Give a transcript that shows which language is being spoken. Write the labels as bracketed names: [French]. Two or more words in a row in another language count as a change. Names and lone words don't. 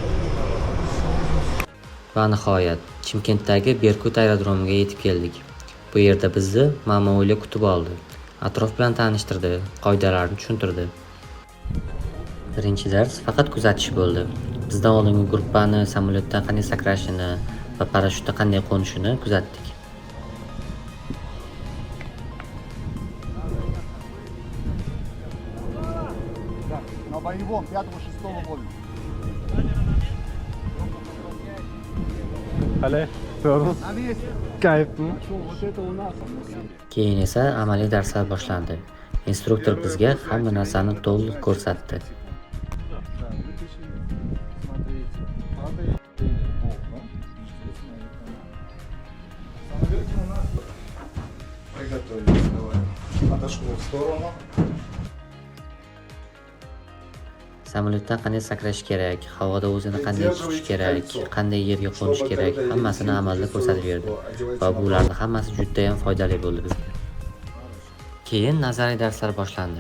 [Uzbek] Va nihoyat Chimkentdagi Berkut aerodromiga yetib keldik. Bu yerda bizni Mama O'yla kutib oldi. Atrof bilan tanishtirdi, qoidalarni tushuntirdi. Birinchi dars faqat kuzatish bo'ldi. Bizdan oldingi gruppani samolyotdan qanday sakrashini va parashyutda qanday qo'nishini kuzatdik. [Russian] На боевом 5-6 года. [Uzbek] Hali, to'g'ri. Kayfmi? Keyin esa amaliy darslar boshlandi. Instruktor bizga hamma narsani to'liq ko'rsatdi. [Russian] Приготовились, давай. Отошло в сторону. [Uzbek] Samolyotdan qanday sakrash kerak, havoda o'zini qanday tutish kerak, qanday yerga qo'nish kerak, hammasini amalda ko'rsatib berdi. Va bularning hammasi juda ham foydali bo'ldi bizga. Keyin nazariy darslar boshlandi.